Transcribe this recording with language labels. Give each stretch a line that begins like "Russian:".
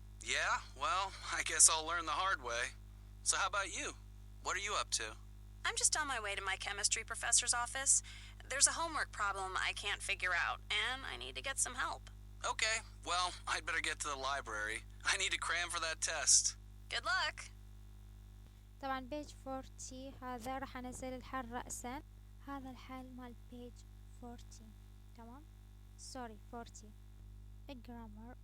English: Yeah, well, I guess I'll learn the hard way. So how about you? What are you up to? I'm just on my way to my chemistry professor's office. There's a homework problem I can't figure out, and I need to get some help. Okay, well, I'd better get to the library. I need to cram for that test. Good luck.
Arabic: طبعا بيج 40 هذا راح انزل الحل رأسا. هذا الحل مال بيج 40. تمام
English: sorry 40 grammar.